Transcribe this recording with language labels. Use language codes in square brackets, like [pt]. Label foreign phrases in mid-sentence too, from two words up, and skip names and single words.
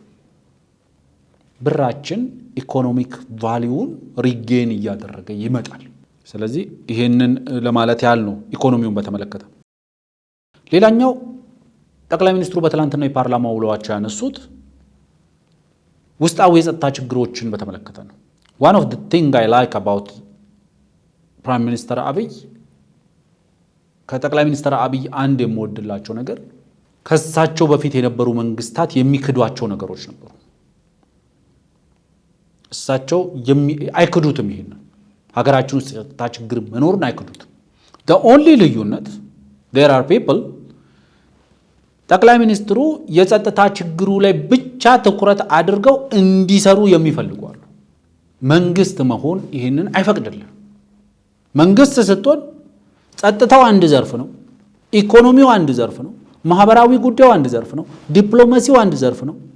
[am] ብራችን [en] economic valueን regain [am] እያደረገ ይመጣል። ስለዚህ ይሄንን ለማለት ያህል ነው ኢኮኖሚውን በተመለከተ። ሌላኛው ጠቅላይ ሚኒስትሩ በትላንትናው የፓርላማ ውሏቸው ያነሱት ውስጣዊ የጸጥታ ችግሮችን በተመለከተ ነው። [en] one of the thing I like about prime minister [am] አብይ ከጠቅላይ ሚኒስትር አብይ አንድ የምወድላቸው ነገር ከሳቸው በፊት የነበሩ መንግስታት የሚክዷቸው ነገሮች ነበሩ። እሳቸው አይክዱትም። ይሄን ሀገራችን ውስጥ የጸጥታ ችግር መኖርን አይክዱትም። [en] the only [am] ልዩነት [en] there are people [am] ጠቅላይ ሚኒስትሩ የጸጥታ ችግሩ ላይ ብቻ ትኩረት አድርገው እንዲሰሩ የሚፈልጉ አሉ። መንግስት መሆን ይሄንን አይፈቅድልም። መንግስት ስትሆን ጸጥታው አንድ ዘርፍ ነው፣ ኢኮኖሚው አንድ ዘርፍ ነው፣ ማህበራዊ ጉዳዩ አንድ ዘርፍ ነው፣ ዲፕሎማሲው አንድ ዘርፍ ነው።